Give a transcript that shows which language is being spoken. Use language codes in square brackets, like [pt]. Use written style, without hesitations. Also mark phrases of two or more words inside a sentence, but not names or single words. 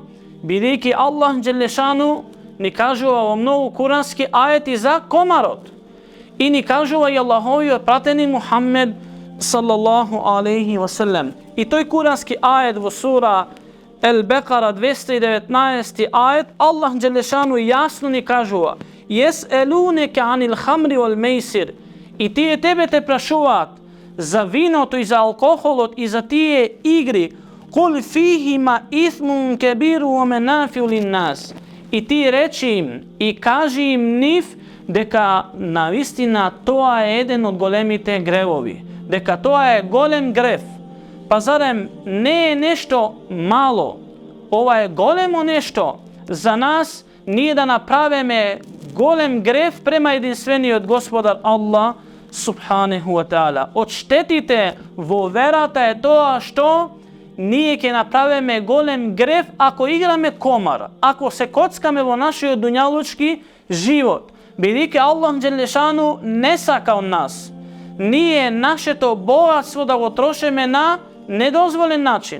[mk] Бидејќи Аллах џелешану ни кажува во многу курански ајети за комарот. И ни кажува и Аллаховиот пратеник Мухаммед [ar] صلى الله عليه وسلم. [mk] И тој курански ајет во сура Ал-Бекара 219 ајет, Аллах џелешану јасно ни кажува: [ar] "يسألونك عن الخمر والميسر." [mk] И тие тебе те прашуваат за виното и за алкохолот и за тие игри. [ar] "قل فيهما إثم كبير ومنافع للناس." [mk] И ти речи им и кажи им нив дека навистина тоа е еден од големите гревови, дека тоа е голем грев. Па зарем не е нешто мало, ова е големо нешто за нас, ние да направиме голем грев према единствениот Господар Аллах [ar] سبحانه وتعالى. [mk] Odštetite во верата е тоа што ние ќе направиме голем греф ако играме комар, ако се коцкаме во нашиот дуњалучки живот. Бидејќи Аллах Джелешану не сака од нас. Ние нашето богатство да го трошиме на недозволен начин.